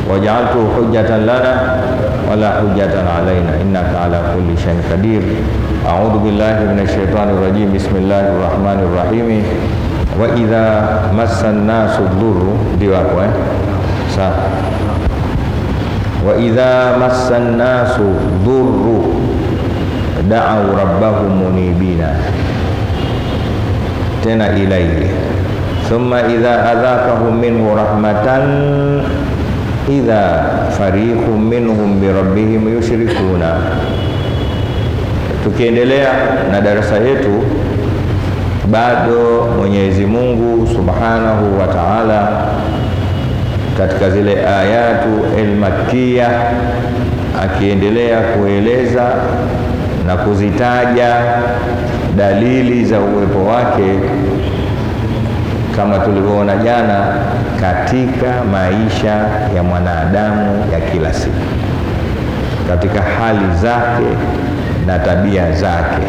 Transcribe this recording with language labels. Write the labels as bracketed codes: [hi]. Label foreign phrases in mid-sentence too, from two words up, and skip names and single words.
[ar] جعلت حجة لنا ولا حجة علينا إنك على كل شيء قدير. أعوذ بالله من الشيطان الرجيم. بسم الله الرحمن الرحيم. وإذا مس الناس ضر, [sw] ndio hapo [ar] وإذا مس الناس ضر دعوا ربهم منيبين, tena إليه ثم إذا أذاقهم منه رحمة إذا فريق منهم بربهم يشركون. [sw] Tukiendelea na darasa yetu, bado Mwenyezi Mungu [ar] سبحانه و [sw] Ta'ala katika zile [ar] آيات المكية [sw] akiendelea kueleza na kuzitaja dalili za uwepo wake kama tulivyoona jana katika maisha ya mwanadamu ya kila siku, katika hali zake na tabia zake.